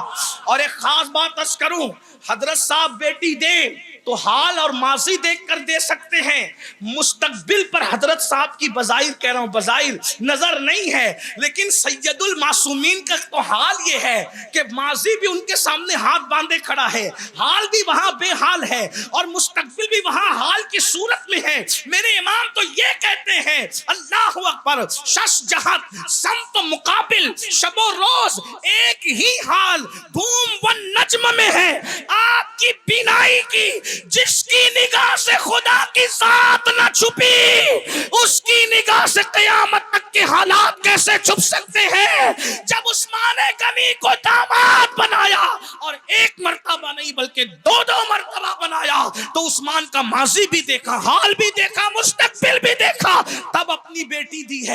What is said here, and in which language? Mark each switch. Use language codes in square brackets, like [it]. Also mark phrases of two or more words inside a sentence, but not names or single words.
[ur] اور ایک خاص بات عرض کروں، حضرت صاحب بیٹی دیں تو حال اور ماضی دیکھ کر دے سکتے ہیں، مستقبل پر حضرت صاحب کی بظاہر کہہ رہا ہوں، بظاہر نظر نہیں ہے، لیکن سید المعصومین کا تو حال یہ ہے کہ ماضی بھی ان کے سامنے ہاتھ باندھے کھڑا ہے، حال بھی وہاں بے حال ہے اور مستقبل بھی وہاں حال کی صورت میں ہے. میرے امام تو یہ کہتے ہیں [ar] اللہ اکبر، [ur] شش جہت سمت مقابل شب و روز ایک ہی حال بوم و نجم میں ہے. آپ کی بینائی کی جس کی نگاہ سے خدا کی ذات نہ چھپی، اس کی نگاہ سے قیامت تک کے حالات کیسے چھپ سکتے ہیں؟ جب عثمان غنی کو داماد بنایا اور 1 مرتبہ نہیں بلکہ 2 مرتبہ بنایا تو عثمان کا ماضی بھی دیکھا، حال بھی دیکھا، مستقبل بھی دیکھا، تب اپنی بیٹی دی ہے.